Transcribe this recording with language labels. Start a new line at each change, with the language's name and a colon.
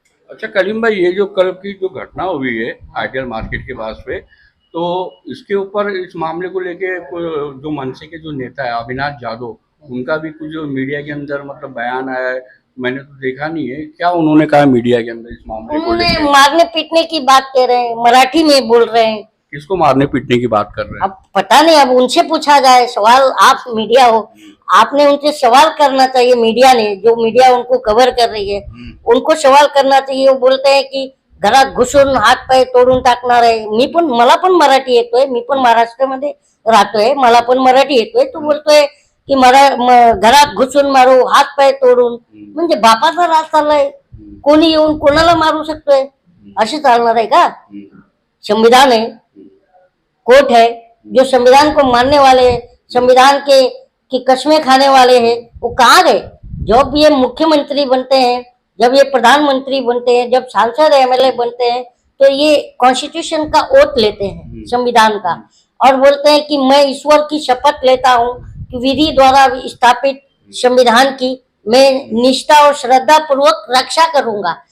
Hindi: अच्छा करीम भाई, ये जो कल की जो घटना हुई है आइडियल मार्केट के पास पे, तो इसके ऊपर इस मामले को लेके जो मनसे के जो नेता है अविनाश जाधव, उनका भी कुछ मीडिया के अंदर मतलब बयान आया है, मैंने तो देखा नहीं है, क्या उन्होंने कहा मीडिया के अंदर इस मामले को उन्होंने लेके? मारने पीटने की बात कह रहे हैं, मराठी में बोल रहे हैं। किसको मारने पीटने की बात कर रहे हैं? अब पता नहीं, अब उनसे पूछा जाए सवाल। आप मीडिया हो, आपने उनसे सवाल करना चाहिए। मीडिया ने, जो मीडिया उनको कवर कर रही है, उनको सवाल करना चाहिए। वो बोलते हैं की
Marathi: घरात घुसून हात पाय तोडून टाकणार आहे। मला पण मराठी येतोय, मी पण महाराष्ट्रामध्ये राहतोय, मला पण मराठी येतोय। तो बोलतोय की घरात घुसून मारू, हात पाय तोडून, म्हणजे बापाचा राज चाललाय, कोणी येऊन कोणाला मारू शकतोय, असे चालणार आहे का?
Hindi: संविधान है, कोर्ट है, जो संविधान को मानने वाले हैं, संविधान के की कस्में खाने वाले हैं, वो कहाँ गए? जब ये मुख्यमंत्री बनते हैं, जब ये प्रधानमंत्री बनते हैं, जब सांसद एमएलए बनते हैं, तो ये कॉन्स्टिट्यूशन का ओथ लेते हैं, संविधान का, और बोलते हैं कि मैं ईश्वर की शपथ लेता हूँ कि विधि द्वारा स्थापित संविधान की मैं निष्ठा और श्रद्धा पूर्वक रक्षा करूंगा।